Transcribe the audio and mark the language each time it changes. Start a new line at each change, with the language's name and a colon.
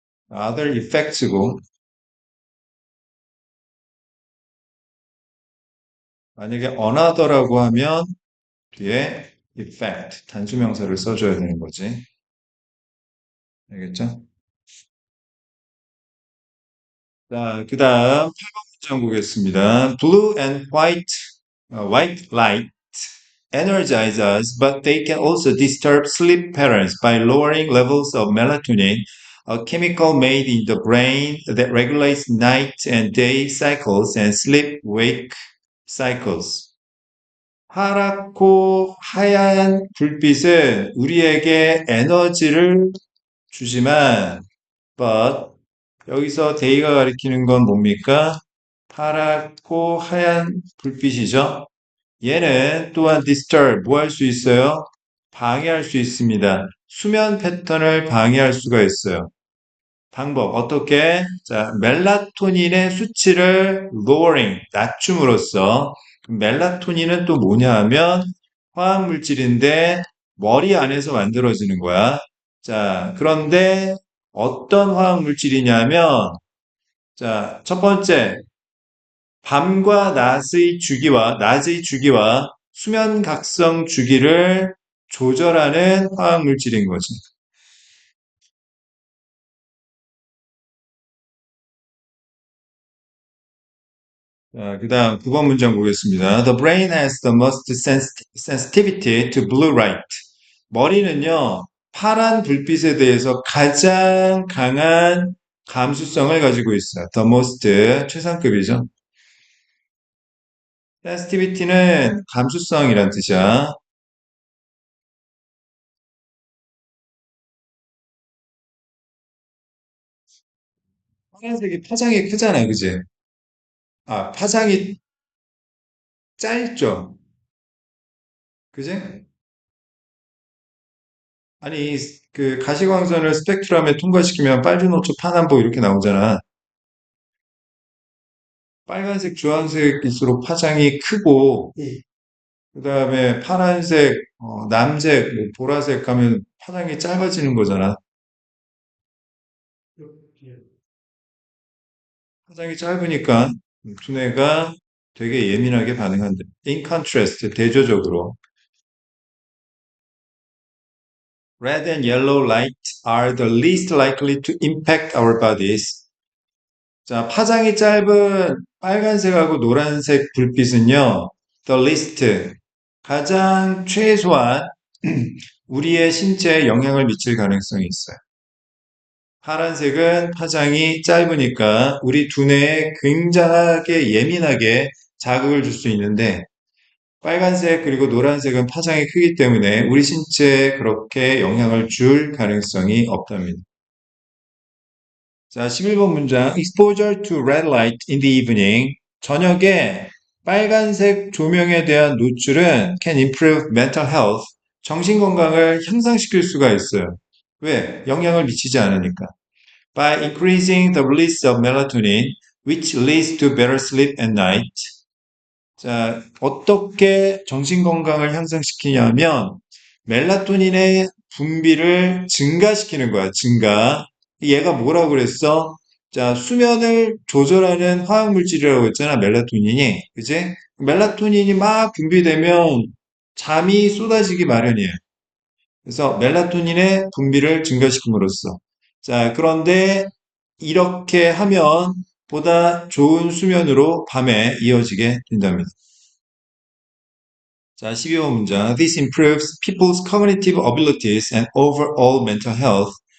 Korean: other effects고 만약에 another라고 하면 뒤에 effect 단수명사를 써줘야 되는 거지. 알겠죠? 자, 그 다음 8번 문장 보겠습니다.
English: Blue and white light energize us, but they can also disturb sleep patterns by lowering levels of melatonin, a chemical made in the brain that regulates night and day cycles and sleep-wake cycles.
Korean: 파랗고 하얀 불빛은 우리에게 에너지를 주지만, but 여기서 day가 가리키는 건 뭡니까? 파랗고 하얀 불빛이죠. 얘는 또한 disturb, 뭐 할 수 있어요? 방해할 수 있습니다. 수면 패턴을 방해할 수가 있어요. 방법, 어떻게? 자, 멜라토닌의 수치를 lowering, 낮춤으로써, 멜라토닌은 또 뭐냐 하면 화학물질인데 머리 안에서 만들어지는 거야. 자, 그런데 어떤 화학물질이냐면, 자, 첫 번째, 밤과 낮의 주기와 수면 각성 주기를 조절하는 화학 물질인 거지. 자, 그다음 9번 문장 보겠습니다.
English: The brain has the most sensitivity to blue light.
Korean: 머리는요, 파란 불빛에 대해서 가장 강한 감수성을 가지고 있어요.
English: The most
Korean: 최상급이죠. sensitivity는 감수성이란 뜻이야. 파란색이 파장이 크잖아요, 그지? 아, 파장이 짧죠. 그지? 아니, 그 가시광선을 스펙트럼에 통과시키면 빨주노초 파남보 이렇게 나오잖아. 빨간색, 주황색일수록 파장이 크고, 그 다음에 파란색, 남색, 뭐 보라색 하면 파장이 짧아지는 거잖아. 파장이 짧으니까 두뇌가 되게 예민하게 반응한대.
English: In contrast,
Korean: 대조적으로.
English: Red and yellow light are the least likely to impact our bodies.
Korean: 자, 파장이 짧은 빨간색하고 노란색 불빛은요,
English: the least,
Korean: 가장 최소한 우리의 신체에 영향을 미칠 가능성이 있어요. 파란색은 파장이 짧으니까 우리 두뇌에 굉장하게 예민하게 자극을 줄 수 있는데 빨간색 그리고 노란색은 파장이 크기 때문에 우리 신체에 그렇게 영향을 줄 가능성이 없답니다. 자, 11번 문장.
English: Exposure to red light in the evening.
Korean: 저녁에 빨간색 조명에 대한 노출은
English: can improve mental health.
Korean: 정신 건강을 향상시킬 수가 있어요. 왜? 영향을 미치지 않으니까.
English: By increasing the release of melatonin, which leads to better sleep at night.
Korean: 자, 어떻게 정신 건강을 향상시키냐면 멜라토닌의 분비를 증가시키는 거야. 증가. 얘가 뭐라고 그랬어? 자, 수면을 조절하는 화학 물질이라고 했잖아. 멜라토닌이. 그지? 멜라토닌이 막 분비되면 잠이 쏟아지기 마련이에요. 그래서 멜라토닌의 분비를 증가시킴으로써. 자, 그런데 이렇게 하면 보다 좋은 수면으로 밤에 이어지게 된답니다. 자, 12번 문장.
English: This improves people's cognitive abilities and overall mental health.